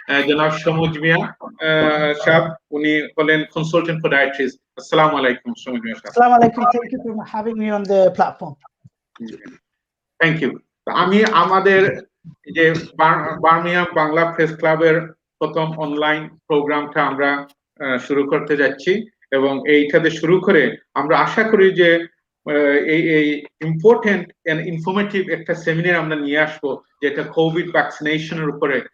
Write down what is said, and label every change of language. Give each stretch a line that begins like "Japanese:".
Bangla: জনাব সমুজ মিয়া সাহেব, উনি হলেন কনসালটেন্ট ফর ডায়েট্রিস। আসসালামু আলাইকুম সমুজ মিয়া সাহেব।
Arabic: Assalamu alaikum.
English: Thank you for having me on the platform. Thank you.
Bangla: আমি আমাদের যে বার্মিংহাম বাংলা প্রেস ক্লাবের প্রথম অনলাইন প্রোগ্রামটা আমরা শুরু করতে যাচ্ছি এবং এইটাতে শুরু করে আমরা আশা করি যে এই
English: important and informative
Bangla: একটা সেমিনার আমরা নিয়ে আসবো, যেটা কোভিড ভ্যাকসিনেশনের উপরে।